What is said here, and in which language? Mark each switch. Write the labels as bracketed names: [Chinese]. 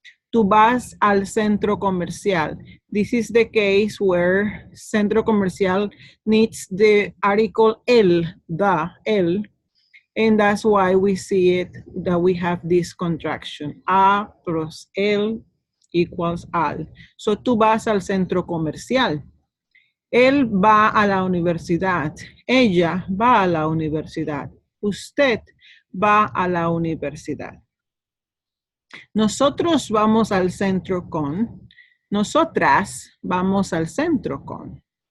[Spanish] Tú vas al centro comercial. [English] This is the case where centro comercial needs the article el, el, and that's why we see it, that we have this contraction. A plus el equals al. So [Spanish] tú vas al centro comercial. Él va a la universidad. Ella va a la universidad. Usted va a la universidad. Nosotros vamos al centro con. Nosotras vamos al centro con.